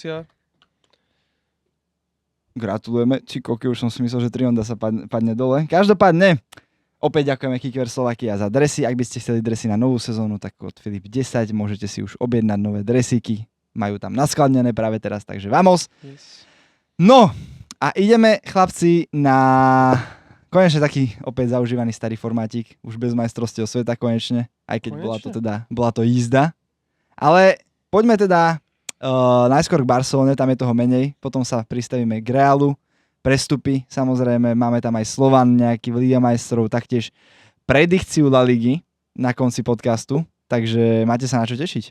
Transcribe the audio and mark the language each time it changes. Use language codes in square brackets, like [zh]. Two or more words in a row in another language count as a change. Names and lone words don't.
[sk] Gratulujeme. Koľko už som si myslel, že Trionda sa padne dole. Každopádne, opäť ďakujeme Kickwear Slovakia za dresy. Ak by ste chceli dresy na novú sezónu, tak od Filip 10 môžete si už objednať nové dresíky. Majú tam naskladnené práve teraz, takže vamos. Yes. No, a ideme, chlapci, na konečne taký opäť zaužívaný starý formátik. Už bez majstrovstiev sveta konečne, aj keď bola to jízda. Ale poďme teda najskôr k Barcelone, tam je toho menej, potom sa pristavíme k Realu, prestupy, samozrejme, máme tam aj Slovan nejaký v Liga majstrov, taktiež predikciu La Ligy na konci podcastu, takže máte sa na čo tešiť.